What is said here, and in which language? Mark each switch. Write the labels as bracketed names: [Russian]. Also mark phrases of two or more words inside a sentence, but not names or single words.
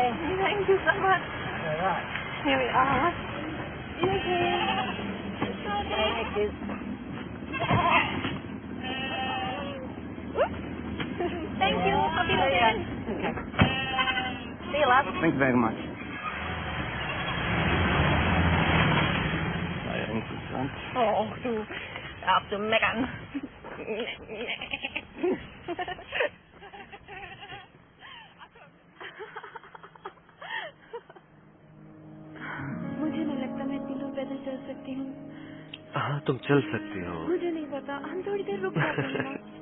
[English] Thank you so much. All right. Here we are. Thank you. Thank you. Happy weekend. Okay. See you, love. Thank you very much. [German] War ja interessant. Oh, du darfst du meckern. [Hindi] मुझे नहीं लगता मैं इतनी दूर पैदल चल सकती हूँ। हाँ, तुम चल सकती हो। मुझे नहीं पता, हम थोड़ी देर रुक जाते हैं ना।